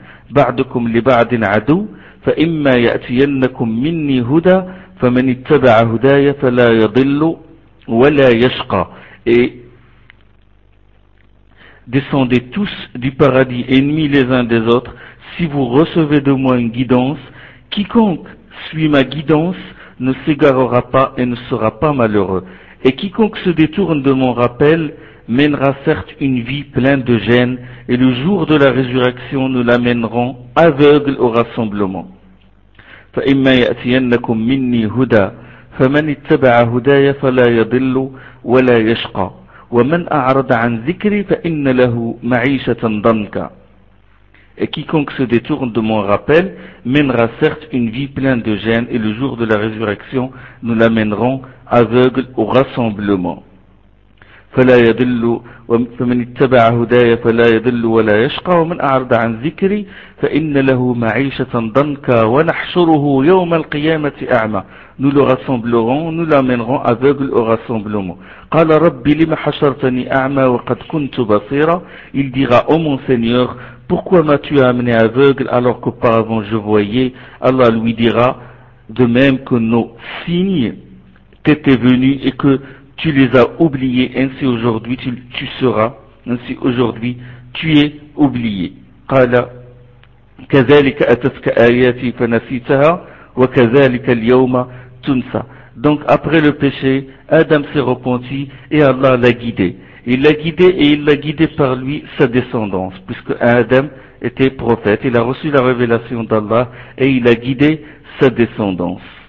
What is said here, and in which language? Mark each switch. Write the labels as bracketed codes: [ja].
[ar] بعدكم لبعض عدو فإما يأتينكم مني هدى فمن اتبع هداي فلا يضل ولا يشقى. [fr] Descendez tous du paradis, ennemis les uns des autres, si vous recevez de moi une guidance, quiconque suit ma guidance ne s'égarera pas et ne sera pas malheureux. Et quiconque se détourne de mon rappel mènera certes une vie pleine de gêne, et le jour de la résurrection nous l'amènerons aveugle au rassemblement. [ar] فَإِمَّا يَأْتِيَنَّكُمْ مِنِّي هُدَى فَمَنِ اتَّبَعَ هُدَايَ فَلَا يَضِلُّ وَلَا يَشْقَى وَمَنْ أَعْرَضَ عَنْ ذِكْرِي فَإِنَّ لَهُ مَعِيشَةً ضَنْكَى. [fr] Et quiconque se détourne de mon rappel mènera certes une vie pleine de gêne, et le jour de la résurrection nous l'amènerons aveugle au rassemblement. [ar] فلا يضل ومن اتبع هداي فلا يضل ولا يشقى ومن اعرض عن ذكري فان له معيشه ضنكا ونحشره يوم القيامه اعمى. [fr] Nous le rassemblerons, nous l'amènerons aveugle au rassemblement. [ar] قال ربي لما حشرتني اعمى وقد كنت بصيرا. [fr] Il dira: ô mon Seigneur, pourquoi m'as-tu amené aveugle alors qu'auparavant je voyais? Allah lui dira: de même que nos signes t'étaient venus et que tu les as oubliés, ainsi aujourd'hui tu seras, ainsi aujourd'hui tu es oublié. [ar] قال كذلك أتتك آياتي فنسيتها وكذلك اليوم تنسى. [fr] Donc après le péché, Adam s'est repenti et Allah l'a guidé. Il l'a guidé et il l'a guidé par lui sa descendance, puisque Adam était prophète, il a reçu la révélation d'Allah et il a guidé sa descendance.